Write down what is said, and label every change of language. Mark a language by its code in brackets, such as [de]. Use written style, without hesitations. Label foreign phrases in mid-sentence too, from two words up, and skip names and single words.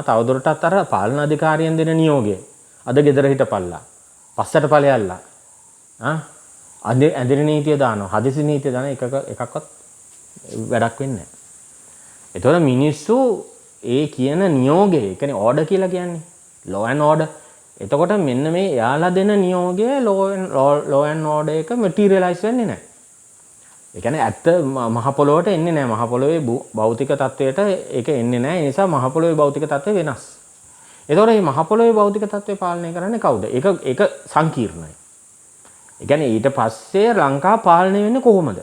[si] තවදුරටත් අර පාලනාධිකාරියෙන් දෙන නියෝගය. අද ගෙදර හිටපල්ලා. පස්සට ඵලයල්ලා. ඇඳිරි නීතිය දානවා. හදිසි නීතිය දාන එකක්වත් වැඩක් වෙන්නේ නැහැ. ඒතකොට මිනිස්සු ඒ කියන නියෝගය, ඒ කියන්නේ ඕඩර් කියලා කියන්නේ. [en] law and order. [si] එතකොට මෙන්න මේ එයාලා දෙන නියෝගය [en] law and order [si] එක materialize වෙන්නේ නැහැ. ඒ කියන්නේ ඇත්ත මහ පොළොවට එන්නේ නැහැ. මහ පොළොවේ භෞතික තත්වයට ඒක එන්නේ නැහැ. ඒ නිසා මහ පොළොවේ භෞතික තත්වය වෙනස්. එතකොට මේ මහ පොළොවේ භෞතික තත්වය පාලනය කරන්නේ කවුද? ඒක සංකීර්ණයි. ඒ කියන්නේ ඊට පස්සේ ලංකාව පාලනය වෙන්නේ කොහොමද?